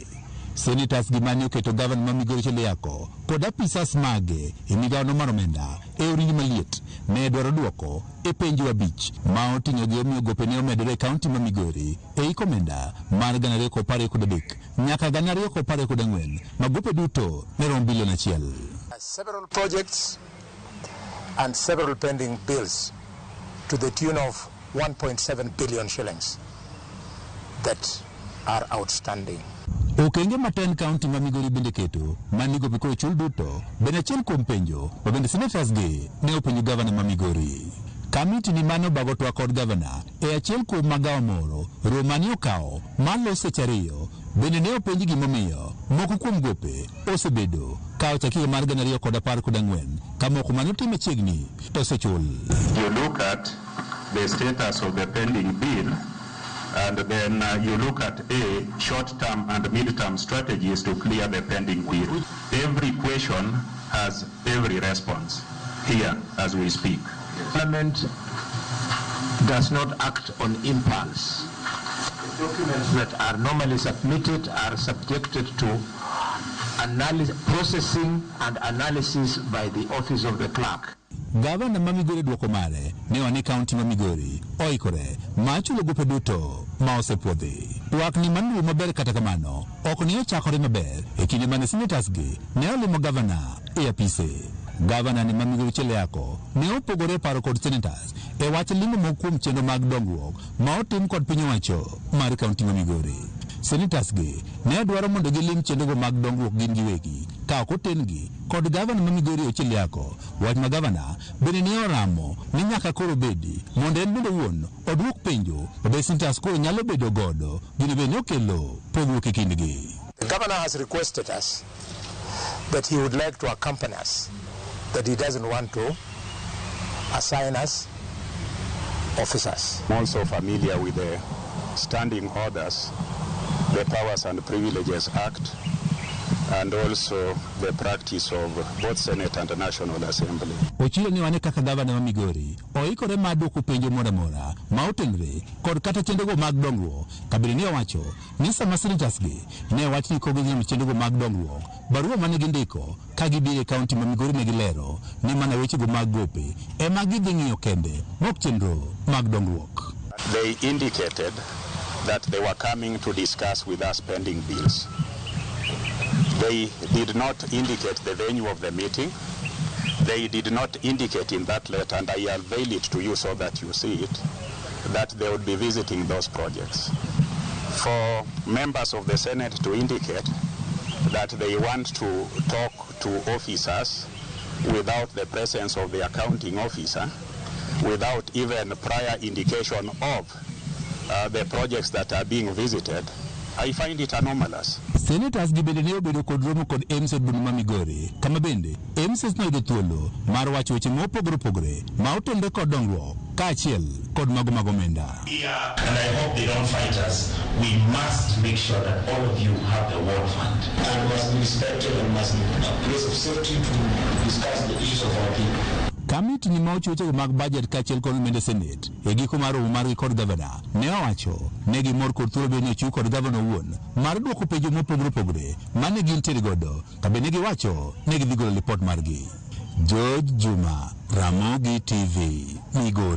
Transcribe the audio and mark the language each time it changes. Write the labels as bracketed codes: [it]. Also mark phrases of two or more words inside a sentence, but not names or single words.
[luo] Senetas gi mane oketo gavana ma Migori Ochillo Ayacko kod apisas mage e migawono mar omenda e orindi maliet ne dwaro duoko e penjo abich ma oting'o gi omiyo gope ne omedore e kaunti ma Migori e iko omenda mar 2013 nyaka 2014 ma gope duto ne rom bilion 1. [en] Several projects and several pending bills to the tune of 1.7 billion shillings that are outstanding. [luo] Okenge maten kaunti ma Migori bende keto mani gope ko chul duto bende achiel kuom penjo ma bende Senetas gi ne openjo gavana ma Migori. Kamiti ni mano bago twak kod gavana e achiel kuom magawa moro romani okawo malo seche 2 bende ne openji gimomiyo moko kuom gope osebedo ka ochakige mar 2014 ka moko mane otim machiegni to osechul. [en] You look at the status of the pending bill, and then you look at short-term and mid-term strategies to clear the pending bill. Every question has every response here as we speak. Parliament does not act on impulse. Documents that are normally submitted are subjected to processing and analysis by the office of the clerk. [luo] Gavana ma Migori duoko mare ne wani kaunti ma Migori oikore ma chulo gope duto ma osepuodhi. Twak ni manu maber kata kamano ok ne ochakore maber e kinde mane Senetas gi ne olimo gavana e apise. Gavana ni ma Migori Ochillo Ayacko ne opogore paro kod Senetas e wach limo mokuom chenro mag dongruok ma otim kod piny owacho mar kaunti ma Migori. Senetas gi ne dwaro mondo gilim chenrogo mag dongruok gin giwegi ka ok otengi kod gavana ma Migori Ochillo Ayacko. Wach ma gavana bende ne oramo ni nyaka koro bedi mondo en bende wuon oduok penjo obe Senetas koro nyalo bedo godo gine bende okelo pogruok e kindgi. [en] The governor has requested us that he would like to accompany us, that he doesn't want to assign us officers. I'm also familiar with the standing orders, the Powers and Privileges Act, and also the practice of both Senate and the National Assembly. [luo] Ochillo ni wane kaka gavana ma Migori oikore ma duoko penjo mora mora ma otenre kod kata chenrogo mag dongruok. Kabili ne owacho ni sama Senetas gi ne wach ni kogo nyam chenrogo mag dongruok barua mane gindiko ka gibire kaunti ma Migori ne gilero ni mana wechego mag gope ema gidhi ng'iyo kende mok chenro mag dongruok. [en] They indicated that they were coming to discuss with us pending bills. They did not indicate the venue of the meeting. They did not indicate in that letter, and I unveil it to you so that you see it, that they would be visiting those projects. For members of the Senate to indicate that they want to talk to officers without the presence of the accounting officer, without even prior indication of the projects that are being visited, I find it anomalous. [luo] Senetas gi bende ne obedo kod romo kod MCs bund ma Migori kama bende MCs noyudo thuolo mar wacho weche mopogore opogore ma otenre kod dongruok kaachiel kod mago mag omenda. [en] And I hope they don't fight us. We must make sure that all of you have the war fund. And must be respected and must be a place of safety to discuss the issues of our people. [luo] Kamiti ni ma ochuochego mag budget kaachiel kod omenda Senate e giko mar romo margi kod gavana ne owacho ne gimor kod thuolo bende ochiw kod gavana owuon mar duoko penjo mopogore opogore mane gintiere godo ka bende giwacho ne gidhi golo lipot margi. George Juma, Ramogi TV, Migori.